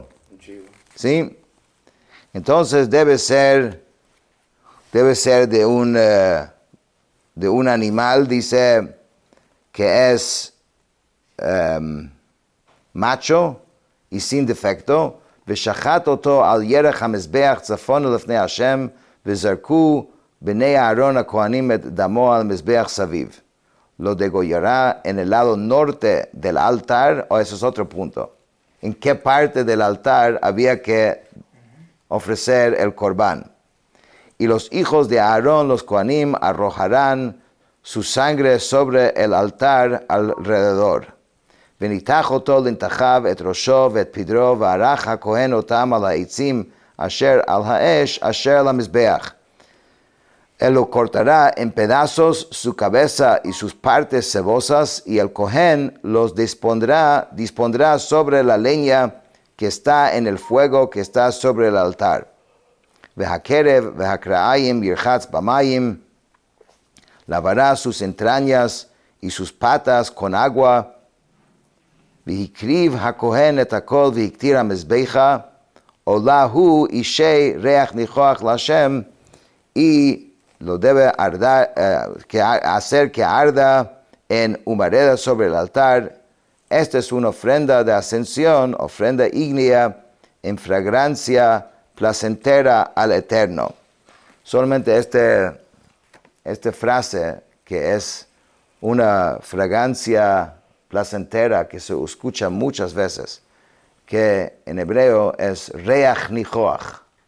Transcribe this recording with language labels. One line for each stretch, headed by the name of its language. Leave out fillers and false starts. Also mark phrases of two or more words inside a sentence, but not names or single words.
Spanish: ¿Sí? Entonces debe ser de un animal, dice, que es macho y sin defecto.
Hebrew: ושחט אותו על ירך המזבח צפון לפני השם, וזרקו בני אהרון הכהנים את דמו al מזבח סביב.
Spanish: Lo degollará en el lado norte del altar, o eso es otro punto. ¿En qué parte del altar había que ofrecer el corbán? Y los hijos de Aarón, los Kohanim, arrojarán su sangre sobre el altar alrededor.
Hebrew: ונתח אותו לנתחיו את ראשו ואת פדרו, וערך הכהן אותם על העצים אשר על האש אשר על המזבח.
Spanish: Él lo cortará en pedazos su cabeza y sus partes cebosas, y el Cohen los dispondrá sobre la leña que está en el fuego que está sobre el altar.
Hebrew: והקרב והקרעיים ירחץ במים,
Spanish: lavará sus entrañas y sus patas con agua.
Hebrew: והקריב הכהן את הכל והקטיר המזבחה, עולה הוא אישי ריח ניחוח להשם,
Spanish: y lo debe hacer que arda en humareda sobre el altar. Esta es una ofrenda de ascensión, ofrenda ígnea, en fragancia placentera al Eterno. Solamente esta frase, que es una fragancia placentera, que se escucha muchas veces, que en hebreo es
Hebrew: ריח ניחוח.